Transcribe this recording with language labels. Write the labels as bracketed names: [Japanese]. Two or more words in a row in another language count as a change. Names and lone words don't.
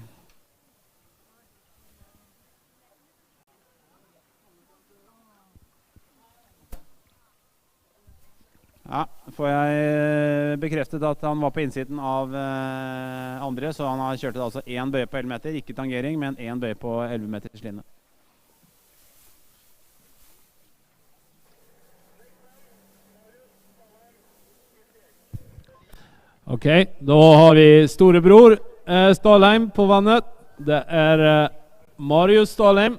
[Norwegian] Ja, får jeg bekreftet at han var på innsiden av andre, så han har kjørt altså 1 bøye på 11 meter, ikke tangering, men 1 bøye på 11 meters linje. [Swedish] Okej, då har vi storebror Stalheim på vannet. Det är Marius Stalheim.